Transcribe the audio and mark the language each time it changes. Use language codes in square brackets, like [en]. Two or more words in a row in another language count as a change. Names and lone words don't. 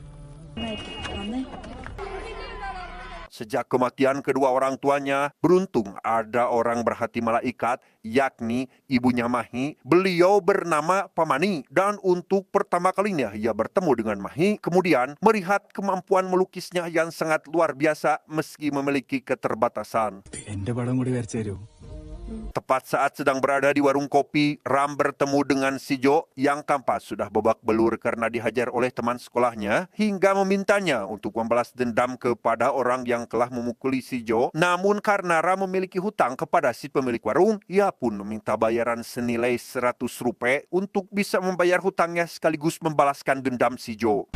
[id] Sejak kematian kedua orang tuanya, beruntung ada orang berhati malaikat, yakni ibunya Mahi. Beliau bernama Pamani, dan untuk pertama kalinya ia bertemu dengan Mahi, kemudian melihat kemampuan melukisnya yang sangat luar biasa meski memiliki keterbatasan. [ml] എന്റെ പടം കൂടി വരച്ചു തരൂ. [id] Tepat saat sedang berada di warung kopi, Ram bertemu dengan Sijo yang tampak sudah babak belur karena dihajar oleh teman sekolahnya hingga memintanya untuk membalas dendam kepada orang yang telah memukuli Sijo. Namun karena Ram memiliki hutang kepada si pemilik warung, ia pun meminta bayaran senilai 100 rupiah untuk bisa membayar hutangnya sekaligus membalaskan dendam Sijo.